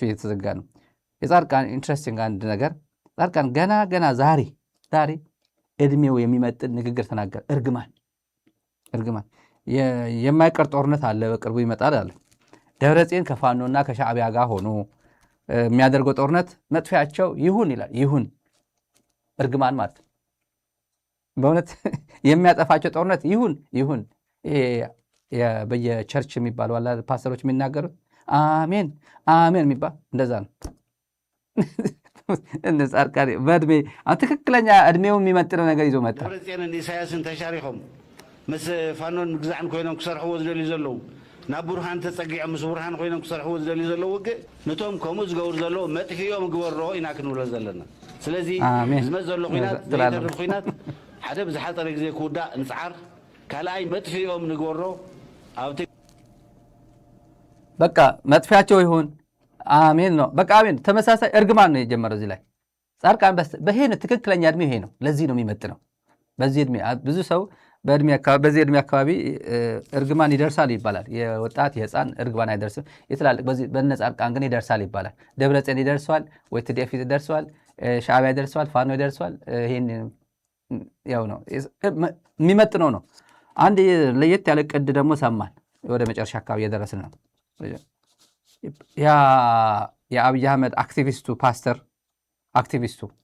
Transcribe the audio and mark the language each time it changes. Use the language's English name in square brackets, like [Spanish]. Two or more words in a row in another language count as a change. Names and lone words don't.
[Amharic] እየተዘጋ ነው። የጻድቃን ኢንትረስቲንግ አንድ ነገር ጻድቃን ገና ዛሬ እድሜው የሚመጥን ንግግር ተናገር። እርግማን የማይቀር ጦርነት አለ፣ በቅርቡ ይመጣል አለ። ደብረጽዮን ከፋኖና ከሻዕቢያ ጋር ሆኖ የሚያደርገው ጦርነት መጥፊያቸው ይሁን ይላል። ይሁን እርግማን ማለት በእውነት የሚያጠፋቸው ጦርነት ይሁን። በየቸርች የሚባሉ አላ ፓስተሮች የሚናገሩት አሜን የሚባል እንደዛ ነው። ጻድቃን በእድሜ ትክክለኛ እድሜው የሚመጥነው ነገር ይዞ መጣ። [Tigrinya] ደብረጽዮንን ኢሳያስን ተሻሪሖም ምስ ፋኖን ምግዛዕን ኮይኖም ክሰርሕዎ ዝደልዩ ዘለዉ ናብ ቡርሃን ተፀጊዖም ምስ ቡርሃን ኮይኖም ክሰርሕዎ ዝደልዩ ዘለዉ ውግእ ነቶም ከምኡ ዝገብሩ ዘለዉ መጥፊኦም ግበሮ ኢና ክንብሎ ዘለና። ስለዚ ዝመፅ ዘሎ ኩናት ዘይተርፍ ኩናት ሓደ ብዝሓፀረ ግዜ ክውዳእ ንፅዓር፣ ካልኣይ መጥፊኦም ንግበሮ ኣብቲ [Amharic] በቃ መጥፊያቸው ይሁን አሜን ነው። በቃ አሜን። ተመሳሳይ እርግማን ነው የጀመረው እዚህ ላይ ጻድቃን በይሄ ትክክለኛ እድሜ ይሄ ነው። ለዚህ ነው የሚመጥነው። በዚህ እድሜ ብዙ ሰው በዚህ እድሜ አካባቢ እርግማን ይደርሳል ይባላል። የወጣት የህፃን እርግማን አይደርስም። የትላልቅ በነ ጻድቃን ግን ይደርሳል ይባላል። ደብረጽዮን ይደርሰዋል ወይ ትዴፍ ይደርሰዋል፣ ሻዕቢያ ይደርሰዋል፣ ፋኖ ይደርሰዋል። ይሄን ያው ነው የሚመጥነው ነው። አንድ ለየት ያለ ቅድ ደግሞ ሰማን። ወደ መጨረሻ አካባቢ እየደረስን ነው። ያ የአብይ አህመድ አክቲቪስቱ